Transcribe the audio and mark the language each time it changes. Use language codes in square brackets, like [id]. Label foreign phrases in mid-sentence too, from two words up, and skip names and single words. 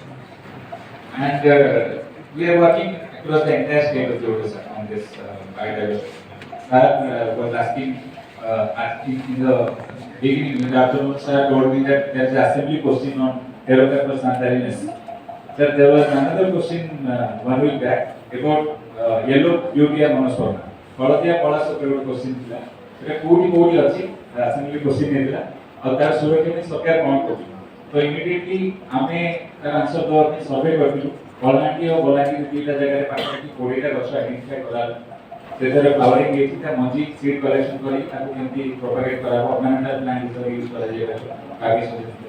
[en] And we are working across the entire state of Odisha on this biodiversity. Sir was asking in the beginning, in the afternoon, sir told me that there is an assembly question on Herocarpus santarinus. Sir, there was another question 1 week back about yellow beauty and monosperma. [or] Hଳଦିଆ କଳା ସହିତ ଗୋଟେ କ୍ୱେଶ୍ଚିନ୍ ଥିଲା, ସେଟା କୋଉଠି କୋଉଠି ଅଛି [en] assembly question [or] ହେଇଥିଲା ଆଉ ତାର ସୁରକ୍ଷା ପାଇଁ ସରକାର କ'ଣ କରୁଛି। ତ ଇମିଡିଏଟଲି ଆମେ ତାର ଆନ୍ସର ଦେବା ପାଇଁ ସର୍ଭେ କରିଥିଲୁ। କଳାହାଣ୍ଡି ଆଉ ବଲାଙ୍ଗୀର ଦୁଇଟା ଜାଗାରେ ପାଖାପାଖି 20ଟା ଗଛ ଆଇଡେଣ୍ଟିଫାଇ କଲା, ସେଥିରେ ଫ୍ଲାୱରିଂ ହେଇଛି, ତା ମଞ୍ଜି [en] seed collection [or] କରି ତାକୁ କେମିତି ପ୍ରୋପାଗେଟ୍ କରାହବ, [en] ornamental plant [or] ହିସାବରେ ୟୁଜ୍ କରାଯାଇପାରିବ, କାଗଜ ସଜେଇଥିଲା।